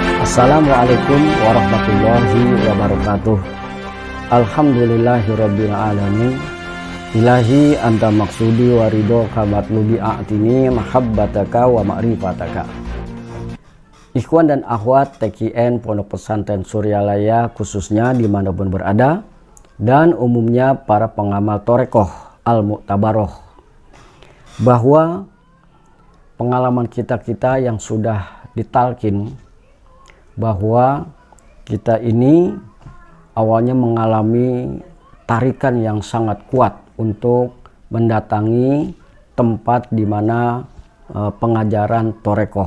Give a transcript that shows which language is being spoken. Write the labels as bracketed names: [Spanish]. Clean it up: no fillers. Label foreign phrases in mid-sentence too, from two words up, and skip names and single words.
[Arabic] السلام عليكم ورحمة الله وبركاته. الحمد لله رب العالمين. إلهي أنت مقصودي ورضاك مطلوبي أعطني محبتك ومعرفتك. [Indonesian] Ikhwan dan akhwat TKN Pondok Pesantren Suryalaya khususnya dimanapun berada, dan umumnya para pengamal Torekoh Al-Mu'tabaroh, bahwa pengalaman kita yang sudah ditalkin, bahwa kita ini awalnya mengalami tarikan yang sangat kuat untuk mendatangi tempat di mana pengajaran Torekoh.